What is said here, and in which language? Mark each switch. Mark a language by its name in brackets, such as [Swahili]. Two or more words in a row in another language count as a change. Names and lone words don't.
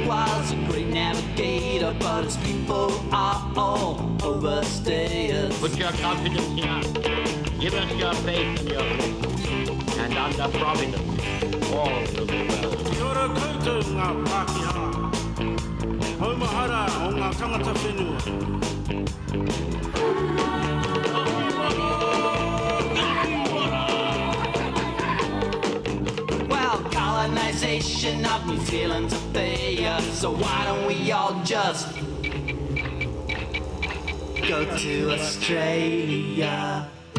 [English] was a great navigator, but his people are all overstayers. Put your confidence in us. Give us your faith and your hope. And under providence, all will be well. [Māori] Kia ora koutou ngā Pākehā. Haumahara o ngā tangata whenua. [English] Well, colonization of New Zealand's a failure, so why don't we all just go to Australia?